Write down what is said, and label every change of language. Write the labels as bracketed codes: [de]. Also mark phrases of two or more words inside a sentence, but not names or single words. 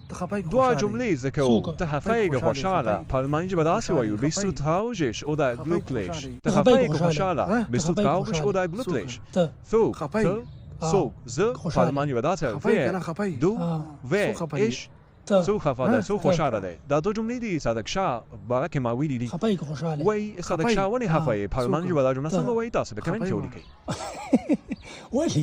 [ps] دوه جملې زده کوو. ته خفه یې که خوشحاله. په الماني ژبه داسې وایو [de] Bist du traurig oder glücklich. [ps] ته خفه یې که خوشحاله. [de] Bist du traurig oder glücklich. [ps] څوک ته څوک زه په الماني ژبه داسې وایو [de] du und ich [ps] څوک خفه ده څوک خوشحاله دی. دا دوه جملې دي صادق شاه باره کې ما ویلي دي. خفه یې که خوشحاله وایي صادق شاه ولې خفه یې په الماني ژبه دا جمله څنګه وایي تاسو په کمنټ کې ولیکئ. ولې